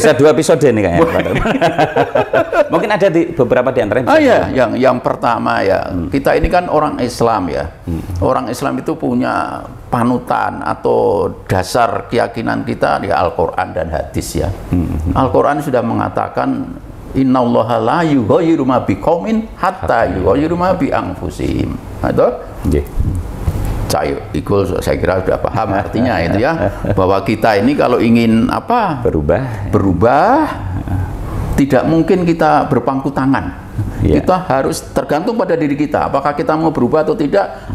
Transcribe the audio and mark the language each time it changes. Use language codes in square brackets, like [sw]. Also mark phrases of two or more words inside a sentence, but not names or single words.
[id] Bisa 2 episode nih kayaknya. Mungkin ada di beberapa di antaranya. Yang pertama ya, kita ini kan orang Islam ya. Orang Islam itu punya panutan atau dasar keyakinan kita di Al-Qur'an dan hadis ya. Al-Qur'an sudah mengatakan [ar] إن الله لا يغير ما بقوم حتى يغيروا ما بأنفسهم. [id] Itu? Nggih. Saya kira sudah paham artinya itu ya, bahwa kita ini kalau ingin berubah tidak mungkin kita berpangku tangan. Kita harus tergantung pada diri kita. Apakah kita mau berubah atau tidak?